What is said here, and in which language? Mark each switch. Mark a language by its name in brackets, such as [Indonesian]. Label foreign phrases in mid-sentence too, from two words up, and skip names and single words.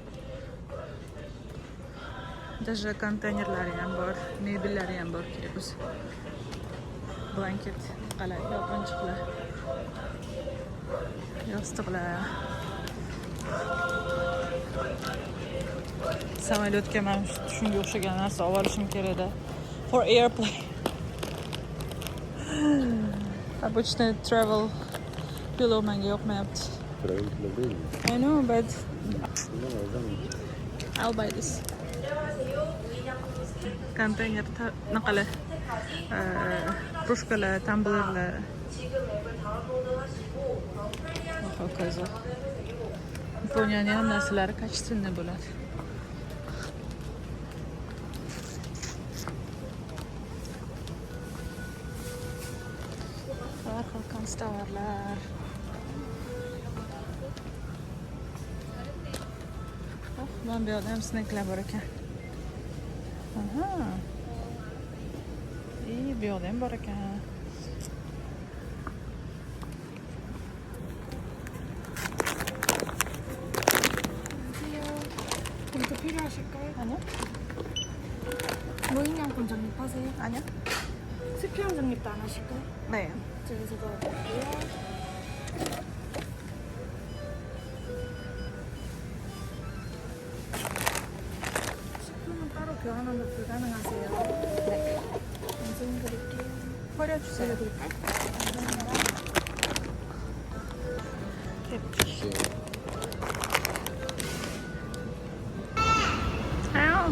[Uzbek] Даже konteynerlari ham bor, mebellari ham bor kerak o'zi. Blanket, qalay, yopinchiqlar. Yostiqlar. Samolyotga men shunga o'xshagan narsa olib olishim kerak edi. [English] For airplane. Обычный travel pillow [Uzbek] menga yoqmayapti. [English] Travel pillow [Turkish] değil mi? [English] I know, but I'll buy this. [Uzbek] Konteyner naqalar, krужкаlar, tumblerlar. Hokazo. Yaponiyaning ham narsalari качественный bo'ladi. Har xil konstavarlar. Mana bu yerda ham snacklar bor ekan. Aha. Bu yerda ham bor ekan. [Korean] 좀 필요하실까요? 아니요? 무인양품 적립하세요? 아니요? 스피형 적립도 안 하실까요? 네. 저기서 넣어드릴게요. 식품은 따로 교환하면 불가능하세요. 네. 인증 드릴게요. 버려주세요. 드릴까요? 감사합니다. Au.